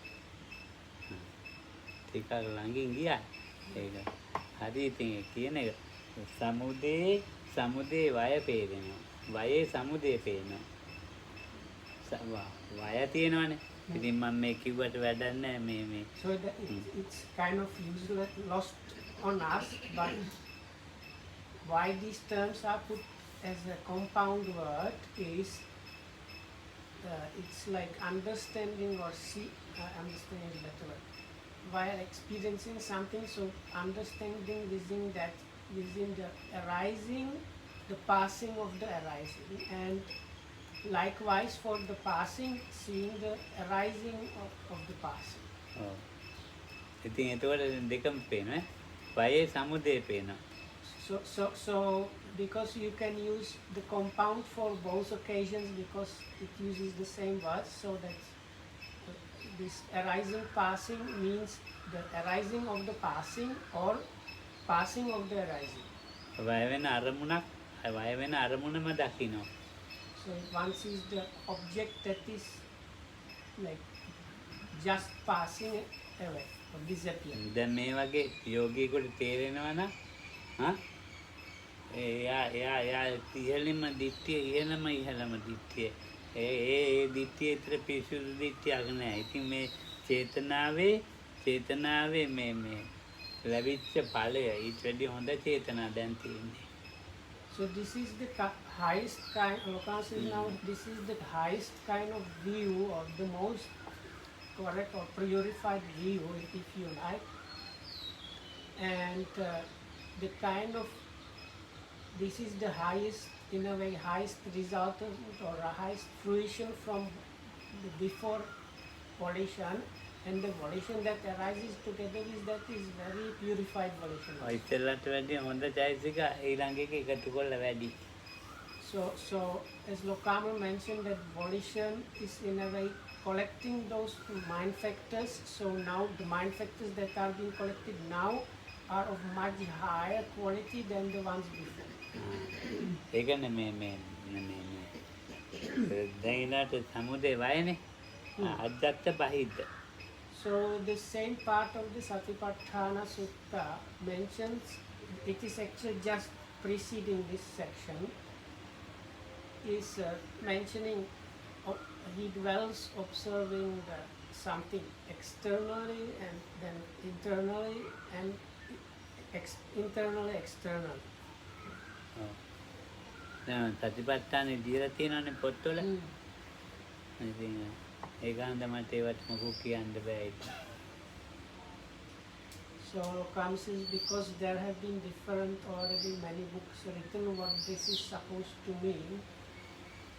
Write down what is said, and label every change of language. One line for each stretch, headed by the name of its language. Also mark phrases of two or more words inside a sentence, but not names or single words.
Sinhala: ටිකක් ළඟින් ගියා ඒක හරි ඉතින් ඒ කියන එක සමුදේ වය පේනවා වයේ සමුදේ පේනවා වය තියෙනවනේ ඉතින් මම මේ කිව්වට වැඩක් නැහැ මේ
English: So it's kind of useless, lost on us, but why these terms are put as a compound word is it's like understanding or understanding is better word. While experiencing something, so understanding within the arising, the passing of the arising, and likewise for the passing, seeing the arising of the passing.
Sinhala: ඔව් ඉතින් එතකොට දෙකම පේනවා වයේ සමුදේ පේනවා
English: So because you can use the compound for both occasions because it uses the same words, so that this arising passing means the arising of the passing or passing of the arising.
Sinhala: වය වෙන අරමුණම දකිනවා
English: So if one sees the object that is like just passing away or disappearing.
Sinhala: දැන් මේ වගේ යෝගීෙකුට තේරෙනවා නම් එයා ඉහළම දිට්ඨිය ඒ දිට්ඨිය විතර පිසුදු දිට්ඨියක් නෑ. ඉතින් මේ චේතනාවේ මේ ලැබිච්ච ඵලය ඊට වැඩි හොඳ චේතනා දැන් තියෙන්නේ.
English: So this is the highest kind, Lokas is now, this is the highest kind of view or the most correct or purified view, if you like. And the kind of, this is the highest, in a way, highest resultant or a highest fruition from the before volition. And the volition that arises together with that is very purified volition.
Sinhala: ඉස්සෙල්ලට වැඩි හොඳ චෛතසික ඊළඟ එක එකතු කරලා වැඩි.
English: So as Lokama mentioned that volition is in a way collecting those mind factors. So now the mind factors that are being collected now are of much higher quality than the ones before.
Sinhala: ඒකනේ මේ දැන් සමුදේ වයනේ
Pali: අජත්ත බහිද්ද.
English: So the same part of the Satipatthana Sutta mentions, it is actually just preceding this section, is mentioning he dwells observing something externally and then internally and internally externally.
Sinhala: දැන් සතිපට්ඨානේ දීලා තියෙනවානේ පොත්වල. ඉතින් ඒකන්ද මට ඒවත් මොකක් කියන්න බෑ ඒක.
English: So comes is because there have been different already many books written what this is supposed to mean.